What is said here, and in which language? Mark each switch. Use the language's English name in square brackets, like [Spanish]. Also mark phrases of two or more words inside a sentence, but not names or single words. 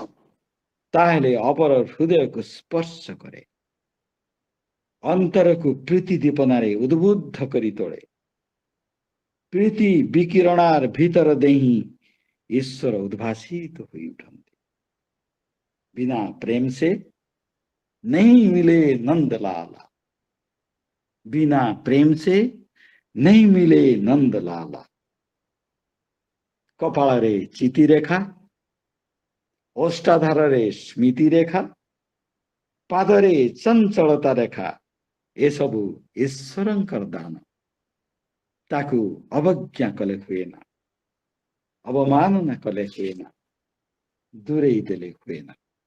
[Odia] ତାହେଲେ ଅପର ହୃଦୟକୁ ସ୍ପର୍ଶ କରେ, ଅନ୍ତରକୁ ପ୍ରୀତି ଦୀପନାରେ ଉଦ୍ବୁଦ୍ଧ କରି ତୋଳେ। ପ୍ରୀତି ବିକିରଣାର ଭିତର ଦେଇ ଈଶ୍ୱର ଉଦ୍ଭାସିତ ହୋଇ ଉଠନ୍ତି। [Hindi] ବିନା ପ୍ରେମ ସେ नहीं मिले नंदलाला, बिना प्रेम से नहीं मिले नंदलाला। [Odia] कपाଳରେ ଚିତି ରେଖା, ଓଷ୍ଠାଧାରରେ ସ୍ମୃତି ରେଖା, ପାଦରେ ଚଞ୍ଚଳତା ରେଖା, ଏସବୁ ଈଶ୍ୱରଙ୍କର ଦାନ। ତାକୁ ଅବଜ୍ଞା କଲେ ହୁଏ ନା, ଅବମାନନା କଲେ ହୁଏ ନା, ଦୂରେଇ ଦେଲେ ହୁଏ ନା।